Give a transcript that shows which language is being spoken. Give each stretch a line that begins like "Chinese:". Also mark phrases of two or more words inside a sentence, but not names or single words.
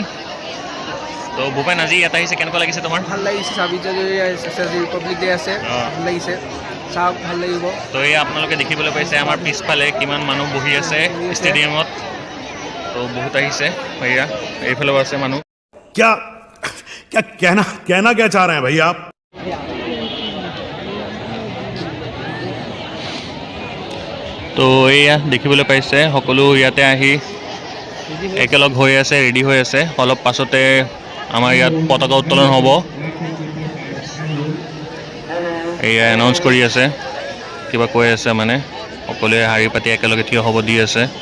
Hindi: तो भूपेन,
Assamese: আজি ইয়াত আহিছে, কেনেকুৱা লাগিছে তোমাৰ? ভাল লাগিছে। ৰিপাব্লিক ডে আছে, ভাল লাগিছে। চাওক, ভাল লাগিব। তো এয়া আপোনালোকে দেখিবলৈ পাইছে আমাৰ পিছফালে কিমান মানুহ বহি আছে ষ্টেডিয়ামত। তো বহুত আহিছে। এয়া এইফালেও আছে মানুহ।
Hindi: क्या क्या कहना क्या चाह रहे हैं भाई आप?
Assamese: তো এয়া দেখিবলৈ পাইছে সকলো ইয়াতে আহি একেলগ হৈ আছে, ৰেডি হৈ আছে। অলপ পাছতে আমাৰ ইয়াত পতাকা উত্তোলন হ'ব। এয়া এনাউন্স কৰি আছে, কিবা কৈ আছে, মানে সকলোৱে শাৰী পাতি একেলগে থিয় হ'ব দি আছে।